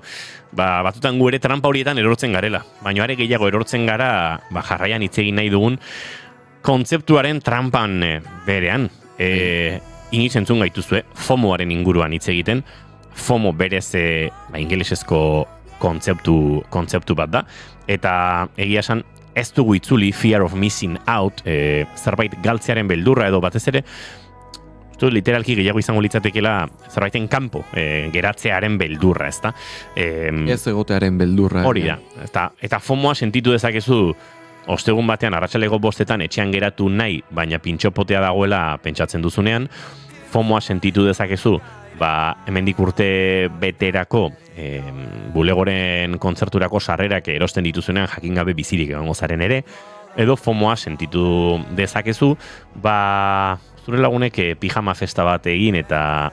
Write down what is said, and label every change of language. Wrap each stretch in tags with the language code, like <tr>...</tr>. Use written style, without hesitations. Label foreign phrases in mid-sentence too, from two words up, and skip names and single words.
<eu>Batzutan gu ere trampa horietan erortzen garela, baina are gehiago erortzen gara jarraian hitz egin nahi dugun kontzeptuaren trampan berean. Iniz entzun gaituzue, FOMOaren inguruan hitz egiten, FOMO berez ingelesezko kontzeptu bat da, eta egia esan ez dugu itzuli</eu> <en>fear of missing out,</en> <eu>zerbait galtzearen beldurra edo batez ere, literalki gehiago izango litzatekela zerbaiten kanpo geratzearen beldurra, ezta? Ez egotearen beldurra. Hori da, eta FOMOa sentitu dezakezu ostegun batean arratsaleko 5 etxean geratu nahi, baina pintxopotea dagoela pentsatzen duzunean, FOMOa sentitu dezakezu hemendik urte beterako bulegoren kontzerturako sarrerak erosten dituzunean jakin gabe bizirik egongo zaren ere, edo FOMOa sentitu dezakezu, zure lagunek pijama festa bat egin eta</eu>